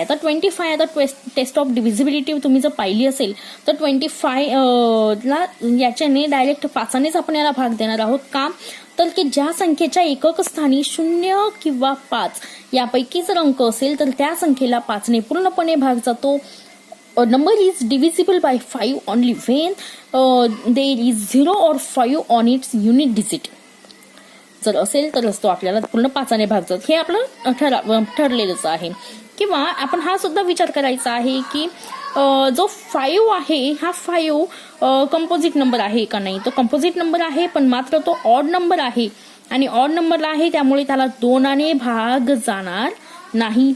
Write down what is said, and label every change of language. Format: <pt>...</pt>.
<mr>आता 25 taste of divisibility तुम्ही जर पाहिली असेल तर 25ला याच्याने डायरेक्ट 5नेच आपण याला भाग देणार आहोत. का तर की ज्या संख्येच्या एकक स्थानी 0 किंवा 5 यापैकी जर अंक असेल तर त्या संख्येला 5ने पूर्णपणे भाग जातो.</mr> <en>number is divisible by 5 only when there is 0 or 5 on its unit digit.</en> <mr>जर असेल तरच तो आपल्याला पूर्ण 5ने भाग जातो. हे आपलं ठरलेलंच आहे. किंवा आपण हा सुद्धा विचार करायचा आहे की जो 5 आहे हा 5 कंपोजिट नंबर आहे का नाही. तो कंपोजिट नंबर आहे पण मात्र तो ऑड नंबर आहे आणि ऑड नंबरला आहे त्यामुळे त्याला 2ने भाग जाणार नाही.</mr>